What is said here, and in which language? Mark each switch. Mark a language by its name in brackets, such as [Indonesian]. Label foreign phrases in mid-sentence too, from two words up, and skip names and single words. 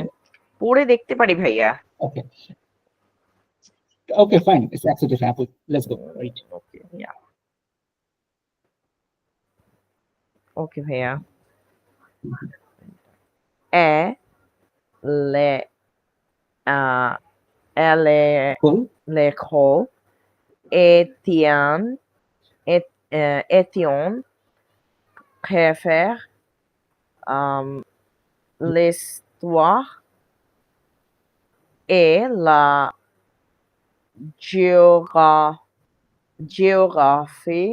[Bangla] পড়ে দেখতে পারি ভাইয়া। [English] Okay okay fine, it's absolutely fine আপু, let's go right. Okay yeah, okay ভাইয়া। এ লে elle কুল [French] l'école Étienne Étienne préfère l'histoire et la géographie.